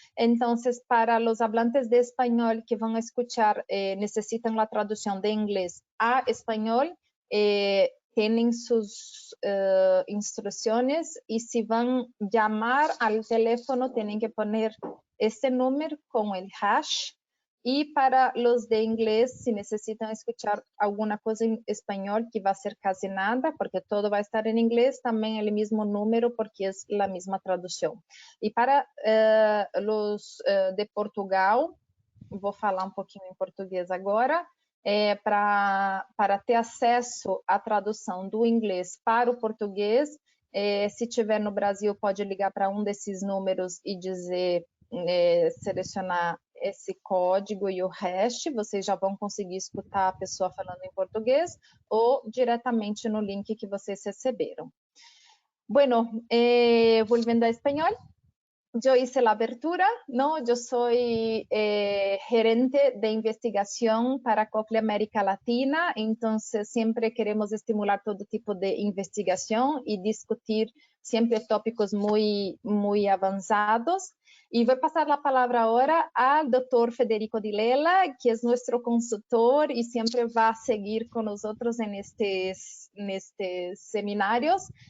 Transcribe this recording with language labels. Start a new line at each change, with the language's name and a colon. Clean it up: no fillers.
Spanish: Entonces, para los hablantes de español que van a escuchar, necesitan la traducción de inglés a español, tienen sus instrucciones, y si van a llamar al teléfono tienen que poner este número con el hash. Y para los de inglés, si necesitan escuchar alguna cosa en español, que va a ser casi nada, porque todo va a estar en inglés, también el mismo número, porque es la misma traducción. Y para los de Portugal,
Portuguese: vou falar um pouquinho em português agora, para ter acesso à tradução do inglês para o português, se tiver no Brasil, pode ligar para um desses números e dizer, selecionar esse código e o hash, vocês já vão conseguir escutar a pessoa falando em português ou diretamente no link que vocês receberam.
Spanish: Bueno, volviendo a español, yo hice la apertura, ¿no? Yo soy gerente de investigación para Cochlear América Latina, entonces siempre queremos estimular todo tipo de investigación y discutir siempre tópicos muy avanzados. Y voy a pasar la palabra ahora al doctor Federico Di Lela, que es nuestro consultor y siempre va a seguir con nosotros en estos seminarios.